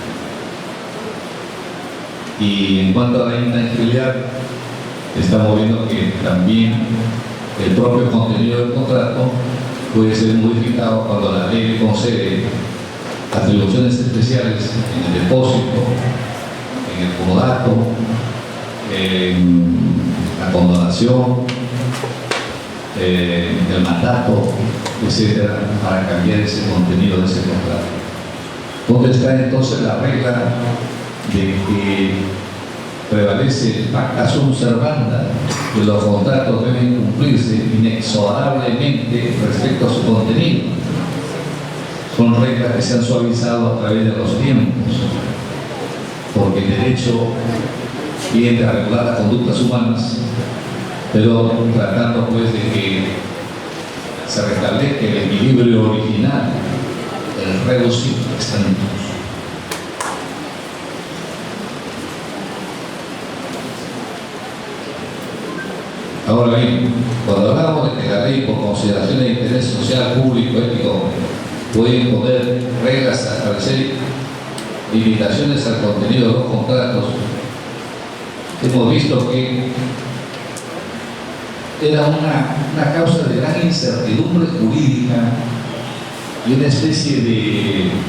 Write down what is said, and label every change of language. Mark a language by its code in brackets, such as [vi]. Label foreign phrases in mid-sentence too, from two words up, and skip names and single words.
[es] Y en cuanto a la intangibilidad, estamos viendo que también el propio contenido del contrato puede ser modificado cuando la ley le concede atribuciones especiales en el depósito, en el comodato, en la condonación, en el mandato, etcétera, para cambiar ese contenido de ese contrato. ¿Dónde está entonces la regla de que prevalece el [la] pacta sunt servanda, [es] que los contratos deben cumplirse inexorablemente respecto a su contenido. Son reglas que se han suavizado a través de los tiempos, porque el derecho tiende a regular las conductas humanas, pero tratando pues de que se restablezca el equilibrio original, el [la] rebus ex tantum. [es] Ahora bien, cuando hablamos de que la ley, por consideración de interés social, público, ético, puede imponer reglas a establecer limitaciones al contenido de los contratos, hemos visto que era una causa de gran incertidumbre jurídica y una especie de